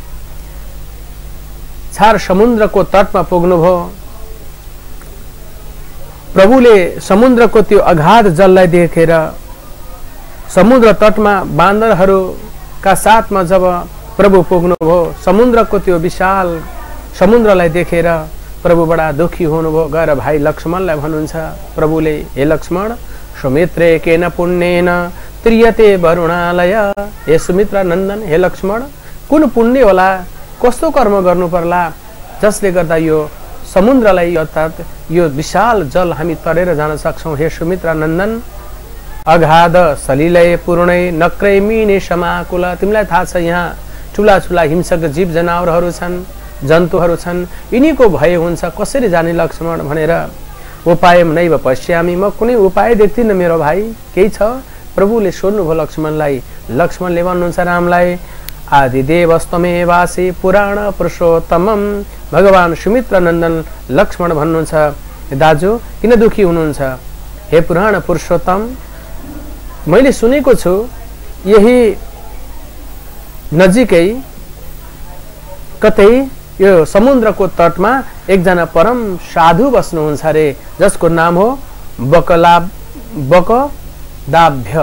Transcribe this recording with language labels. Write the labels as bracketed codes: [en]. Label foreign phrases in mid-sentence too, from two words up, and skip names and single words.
[ne] छार समुद्रको तटमा पुग्नुभयो, प्रभुले समुद्रको त्यो अगाध जललाई देखेर समुद्र तटमा बानरहरूका साथमा जब प्रभु पुग्नुभयो, समुद्रको त्यो विशाल समुद्रलाई देखेर प्रभु बडा दुखी हुनुभयो। गएर भाइ लक्ष्मणलाई भन्नुहुन्छ, प्रभुले हे लक्ष्मण [sa] सुमित्रे केन पुण्येन त्रियते वरुणालय। [ne] हे सुमित्रा नन्दन, हे लक्ष्मण कुन पुण्य होला, कस्तो कर्म गर्नु पर्ला जसले गर्दा यो समुद्रलाई अर्थात् यो विशाल जल हामी तरेर जान सक्छौं। [sa] हे सुमित्रा नन्दन, अगाध सलिलय पूर्णै नक्रै मिने समाकुल। [ne] तिमीलाई थाहा छ यहाँ ठुला ठुला हिंसक जीव जनावरहरू छन्, जन्तुहरू छन्, यिनीको भय हुन्छ, कसरी जाने लक्ष्मण भनेर [sa] उपाय नैव पश्यामि, [ne] म कुनै उपाय देख्दिनँ मेरो भाइ, केही छ? प्रभुले सोध्नुभयो लक्ष्मणलाई। लक्ष्मणले भन्नुहुन्छ रामलाई, [sa] आदिदेवस्तमेवासि पुराण पुरुषोत्तमम। [ne] भगवान सुमित्र नन्दन लक्ष्मण भन्नुहुन्छ, दाजु किन दुखी हुनुहुन्छ? हे पुराण पुरुषोत्तम, मैले सुनेको छु यही नजिकै कतै यो समुद्रको तटमा एकजना परम साधु बस्नुहुन्छ रे, जसको नाम हो बकदाभ्य।